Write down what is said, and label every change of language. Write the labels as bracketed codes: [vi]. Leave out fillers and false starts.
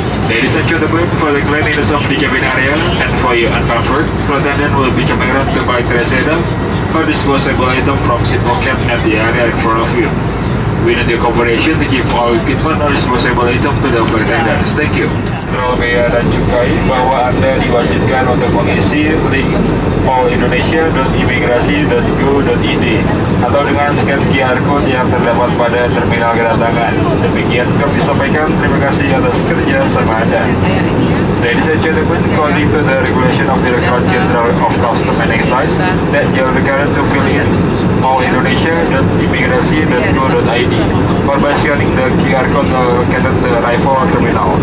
[en] Ladies and gentlemen, for the cleanliness of the cabin area and for your comfort, flight attendant will be coming around to buy trash item or disposable item from seat pocket at the area in front of you. We need your cooperation to keep all equipment or disposable item to the attendants. Thank you. [id] Tolong bea dan cukai bahwa Anda diwajibkan untuk mengisi link allindonesia.imigrasi.go.id atau dengan scan QR code yang terdapat pada terminal kedatangan. Demikian kami sampaikan. Terima kasih atas kerja sama Anda. [en] Ladies and gentlemen, according to the regulation of the Directorate General of Customs and Excise, that you are required to fill in allindonesia.imigrasi.go.id or by scanning the QR code located the arrival terminal.